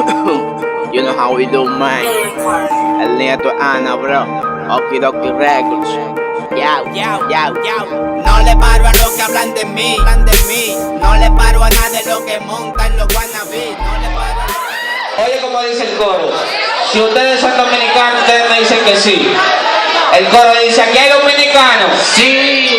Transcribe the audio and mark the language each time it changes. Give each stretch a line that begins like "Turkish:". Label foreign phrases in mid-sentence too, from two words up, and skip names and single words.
English: You know how we do, man.
Spanish: El nieto de Ana, bro. Okidoki Records. Yao, yao, yao, yao. No le paro a los que hablan de mí, No le paro a nada de lo que montan los wannabes. No le paro a... Oye, como dice el coro, si ustedes son dominicanos, ustedes me dicen que sí. El coro dice, ¿aquí hay dominicanos? Sí.